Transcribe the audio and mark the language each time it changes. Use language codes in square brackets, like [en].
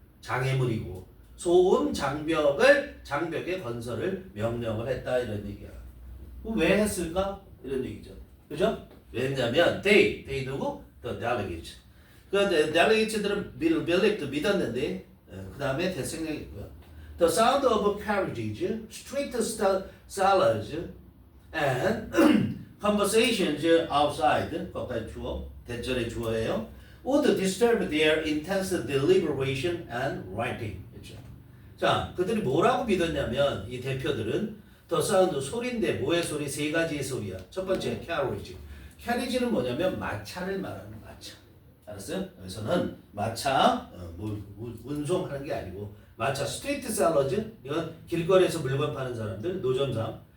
[ko] 장애물이고 소음 장벽의 건설을 명령을 했다 이런 얘기야. 왜 했을까? 이런 얘기죠. 그죠? 왜냐면 they 누구? The delegates. 그 delegates들은 믿었는데 그 다음에 대생략이고요. [en] The sound of carriages, street salads, and conversations outside. [ko] 거기까지 주어, 대절의 주어예요. [en] Would disturb their intense deliberation and writing. [ko] 그렇죠? 자, 그들이 뭐라고 믿었냐면 이 대표들은 더 사운드 소리인데 뭐의 소리? 세 가지의 소리야. 첫 번째 carriage. carriage는 뭐냐면 마차를 말하는 마차. 알았어요? 여기서는 마차 운송하는 게 아니고 마차 스트리트 셀러즈 이건 길거리에서 물건 파는 사람들 노점상.